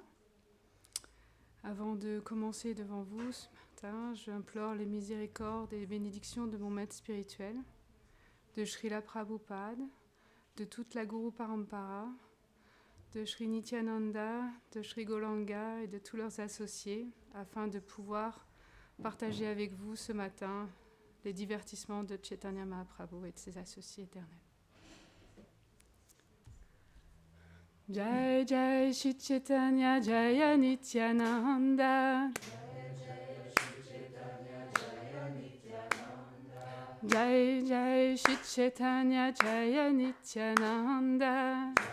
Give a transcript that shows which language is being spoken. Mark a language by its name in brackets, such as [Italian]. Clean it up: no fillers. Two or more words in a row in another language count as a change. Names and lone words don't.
[French] Avant de commencer devant vous ce matin, j'implore les miséricordes et les bénédictions de mon maître spirituel, de Srila Prabhupada, de toute la [Sanskrit] गुरु परम्परा, [French] de Sri Nityananda, de Sri Gauranga et de tous leurs associés, afin de pouvoir partager avec vous ce matin les divertissements de Chaitanya Mahaprabhu et de ses associés éternels. [Bangla] জয় জয় শ্রী চৈতন্য জয় নিত্যানন্দ. জয় জয় শ্রী চৈতন্য জয় নিত্যানন্দ.